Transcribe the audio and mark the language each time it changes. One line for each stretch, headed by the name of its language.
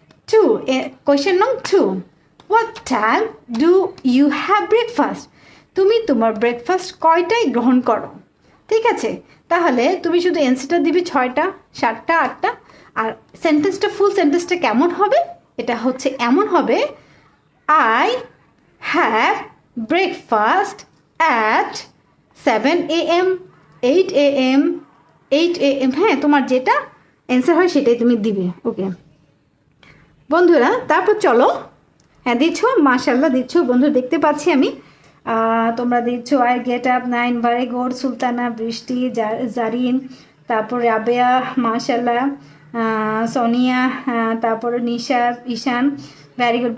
English: 2, question নং 2, what time do you have breakfast?
Bangla: তুমি তোমার ব্রেকফাস্ট কয়টায় গ্রহণ করো? ঠিক আছে, তাহলে তুমি শুধু অ্যান্সারটা দিবি 6টা, 7টা, 8টা। আর সেন্টেন্সটা, ফুল সেন্টেন্সটা কেমন হবে? এটা হচ্ছে এমন হবে,
English: I have breakfast at 7 a.m., 8 a.m., 8 a.m.
Bangla: হ্যাঁ, তোমার যেটা অ্যান্সার হয় সেটাই তুমি দিবে। ওকে বন্ধুরা, তারপর চলো। হ্যাঁ দিচ্ছ, মাশাল্লাহ দিচ্ছ বন্ধু, দেখতে পাচ্ছি আমি। তোমরা দিচ্ছ
English: I get up 9,
Bangla: very good. Sultana, বৃষ্টি, জারিন, তারপর রাবেয়া, মাশাল্লাহ, সোনিয়া, তারপর নিশা, ঈশান, ভেরি গুড।